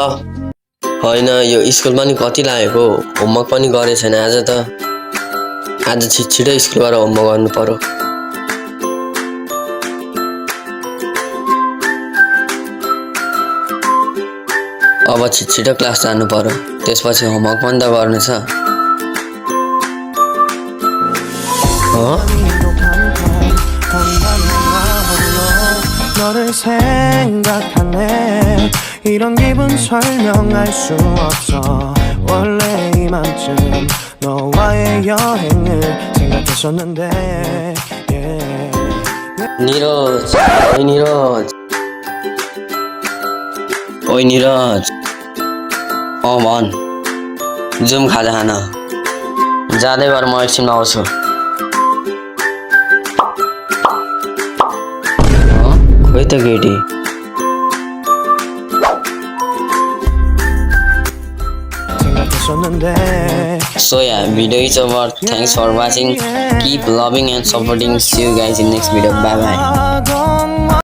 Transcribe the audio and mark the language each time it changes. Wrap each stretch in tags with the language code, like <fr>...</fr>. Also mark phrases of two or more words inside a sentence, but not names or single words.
<ne>होइन यो स्कुल पनि कति लागेको, होमवर्क पनि गरे छैन आज त। आज छिटो स्कुलबाट होमवर्क गर्नु पर्यो। अब छिटो क्लास जानु पर्यो, त्यसपछि होमवर्क पनि त गर्नु छ।</ne> <ko>너를 생각하네. 이런 기분 설명할 수 없어. 원래 이맘쯤 너와의 여행을 생각했었는데</ko> <ne>निरज, ओइ निरज, ओइ निरज, भन जाउँ खाजा खान। जाँदै गर, म एकछिनमा आउँछु। खोइ त केटी।</ne> <en>So yeah, video is over. Thanks for watching. Keep loving and supporting. See you guys in next video. Bye bye.</en>